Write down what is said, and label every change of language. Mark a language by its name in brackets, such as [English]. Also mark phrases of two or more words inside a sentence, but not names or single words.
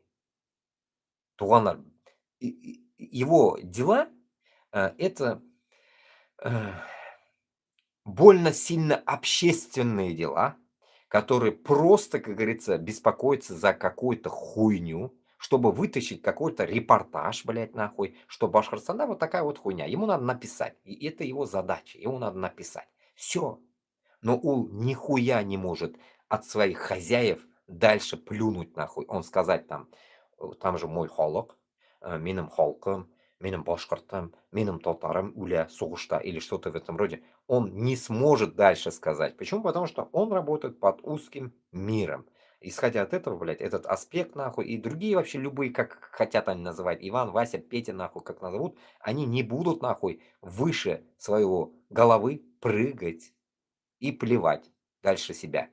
[Russian] Туганлар, его дела, это больно сильно общественные дела, которые просто, как говорится, беспокоятся за какую-то хуйню, чтобы вытащить какой-то репортаж, блядь, нахуй, что Башкортостан, вот такая вот хуйня. Ему надо написать. И это его задача. Ему надо написать. Все. Но он нихуя не может от своих хозяев дальше плюнуть, нахуй. Он сказать там же [Bashkir] мой холок, миным холком, миным башкортом, миным татаром, уля сугушта [Russian] или что-то в этом роде. Он не сможет дальше сказать. Почему? Потому что он работает под узким миром. Исходя от этого, блядь, этот аспект, нахуй, и другие вообще любые, как хотят они называть, Иван, Вася, Петя, нахуй, как назовут, они не будут, нахуй, выше своего головы прыгать и плевать дальше себя.